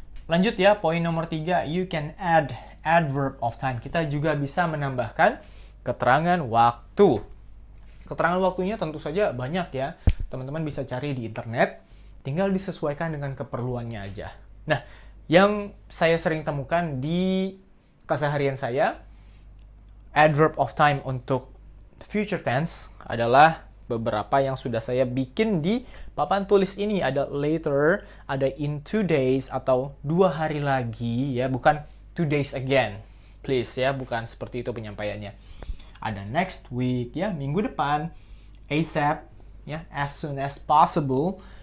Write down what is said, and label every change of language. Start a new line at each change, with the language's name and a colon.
Indonesian: Lanjut ya, poin nomor 3,
English: you can add adverb of time.
Indonesian: Kita juga bisa menambahkan keterangan waktu. Keterangan waktunya tentu saja banyak ya. Teman-teman bisa cari di internet, tinggal disesuaikan dengan keperluannya aja. Nah, yang saya sering temukan di keseharian saya,
English: adverb of time
Indonesian: untuk
English: future tense
Indonesian: adalah beberapa yang sudah saya bikin di papan tulis ini. Ada
English: later,
Indonesian: ada
English: in 2 days
Indonesian: atau 2 hari lagi ya, bukan
English: 2 days again. Please
Indonesian: ya, bukan seperti itu penyampaiannya. Ada
English: next week
Indonesian: ya, minggu depan, ASAP ya,
English: as soon as possible.